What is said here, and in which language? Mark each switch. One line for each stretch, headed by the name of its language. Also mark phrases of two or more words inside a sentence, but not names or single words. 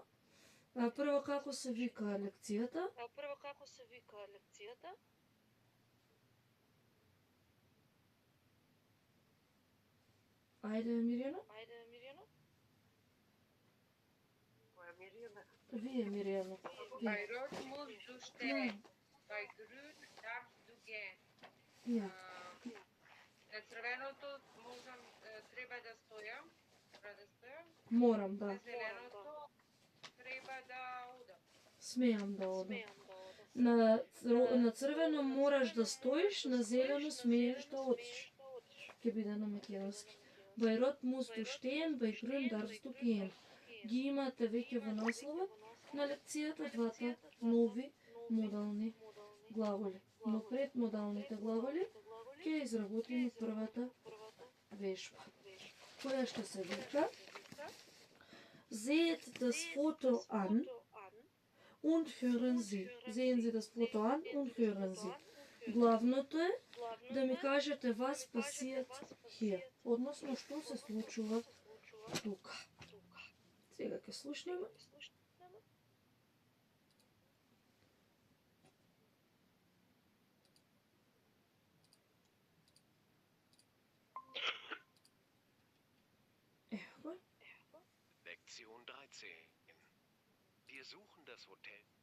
Macedonian: Прво како се вика лекцијата? Ајде, Мирјана. Која Мирјана? Вие, Мирјана.
German: Bei Rot musst du stehen. Bei Grün darfst du gehen. Ја.
Macedonian: На црвеното треба да стојам. Морам, да. На зеленото треба да одам. Смеам да одам. На црвено мораш да стоиш, на зелено смееш да одиш. Ке биде на македонски.
German: Bei Rot musst du stehen, bei Grün darfst du gehen.
Macedonian: Ги имате веќе во насловот на лекцијата двата нови модални глаголи. Но пред модалните глаголи ќе изработиме првата вежба, која што се вика
German: Seht das Foto an und hören Sie. Sehen Sie das Foto an und hören Sie.
Macedonian: Главното е да ми кажете
German: was passiert hier.
Macedonian: Односно што се случува тука. Сега ќе слушнеме.
German: Lektion 13. Wir suchen das Hotel.